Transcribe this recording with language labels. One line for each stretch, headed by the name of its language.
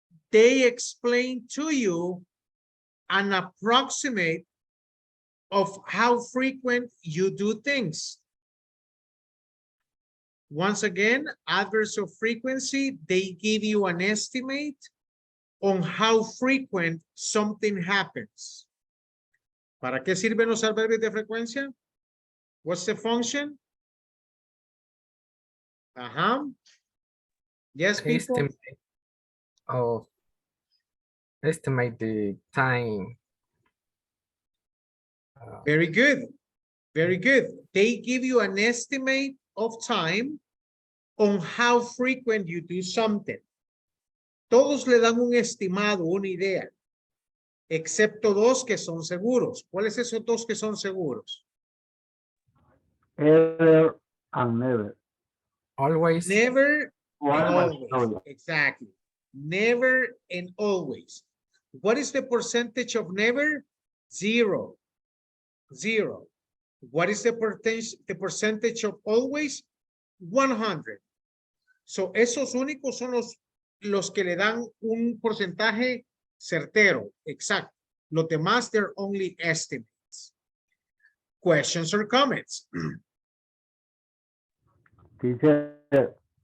English: They explain to you an approximate of how frequent you do things. Once again, adverbs of frequency, they give you an estimate on how frequent something happens.
Spanish: ¿Para qué sirven los adverbios de frecuencia?
English: What's the function? Yes, people? Estimate the time. Very good. Very good. They give you an estimate of time on how frequent you do something.
Spanish: Todos le dan un estimado, una idea, excepto dos que son seguros. ¿Cuáles esos dos que son seguros?
English: Ever and never. Always. Never and Always. always. Exactly. Never and always. What is the percentage of never? 0. 0. What is the percentage of always? 100.
Spanish: So, esos únicos son los que le dan un porcentaje certero, exacto. Los demás,
English: they're only estimates. Questions or comments? Teacher,